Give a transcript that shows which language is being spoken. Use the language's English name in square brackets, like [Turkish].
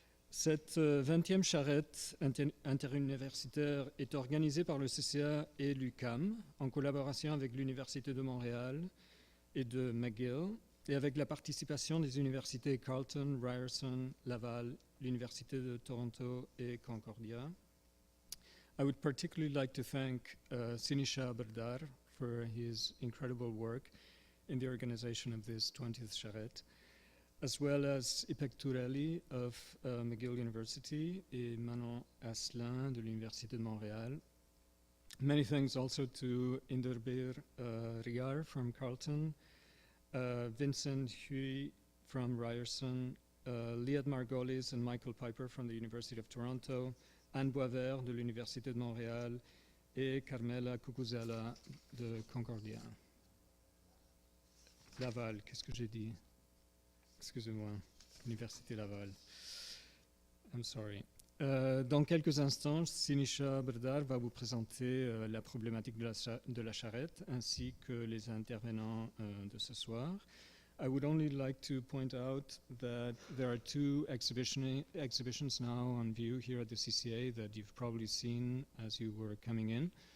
[French] Cette 20e Charrette interuniversitaire est organisée par le CCA et l'UQAM en collaboration avec l'Université de Montréal et de McGill et avec la participation des universités Carleton, Ryerson, Laval, l'Université de Toronto et Concordia. [English] I would particularly like to thank Sinisha Berdar for his incredible work in the organization of this 20th Charrette, as well as Ipek Tourelli of McGill University [French] et Manon Asselin de l'Université de Montréal. [English] Many thanks also to Inderbir Riar from Carleton, Vincent Hui from Ryerson, Liad Margolis and Michael Piper from the University of Toronto, Anne Boisvert [French] de l'Université de Montréal et Carmela Cucuzella de Concordia. Laval, qu'est-ce que j'ai dit? Excusez-moi, Université Laval. [English] I'm sorry. [French] Dans quelques instants, Sinisha Berdar va vous présenter la problématique de la charrette ainsi que les intervenants de ce soir. [English] I would only like to point out that there are two exhibitions now on view here at the CCA that you've probably seen as you were coming in.